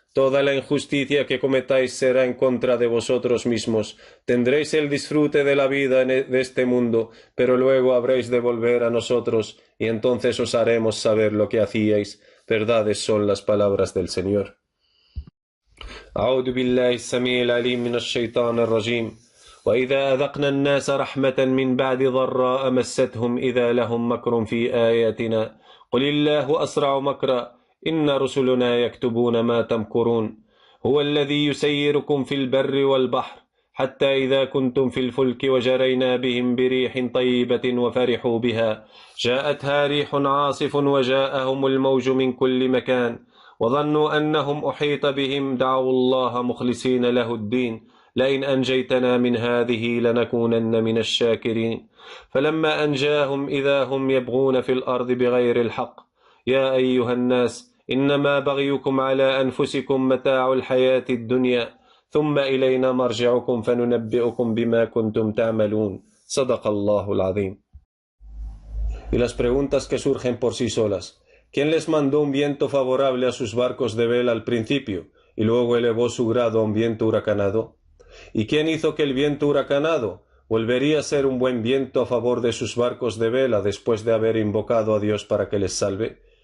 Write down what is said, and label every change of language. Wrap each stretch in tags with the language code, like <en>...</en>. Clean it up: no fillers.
<es>Toda la injusticia que cometáis será en contra de vosotros mismos. Tendréis el disfrute de la vida de este mundo, pero luego habréis de volver a nosotros, y entonces os haremos saber lo que hacíais. Verdades son las palabras del Señor.</es> <ar>أعوذ بالله السميع العليم من الشيطان الرجيم. وإذا أذقنا الناس رحمة من بعد ضراء مستهم إذا لهم مكر في آياتنا قل الله أسرع مكرا إن رسلنا يكتبون ما تمكرون هو الذي يسيركم في البر والبحر حتى إذا كنتم في الفلك وجرينا بهم بريح طيبة وفرحوا بها جاءتها ريح عاصف وجاءهم الموج من كل مكان وظنوا أنهم أحيط بهم دعوا الله مخلصين له الدين لئن أنجيتنا من هذه لنكونن من الشاكرين فلما أنجاهم إذا هم يبغون في الأرض بغير الحق يا أيها الناس إنما بغيكم على أنفسكم متاع الحياة الدنيا ثم إلينا مرجعكم فننبئكم بما كنتم تعملون صدق الله العظيم.</ar> <es>Y las preguntas que surgen por sí solas. ¿Quién les mandó un viento favorable a sus barcos de vela al principio y luego elevó su grado a un viento huracanado? ¿Y quién hizo que el viento huracanado volvería a ser un buen viento a favor de sus barcos de vela después de haber invocado a Dios para que les salve?</es>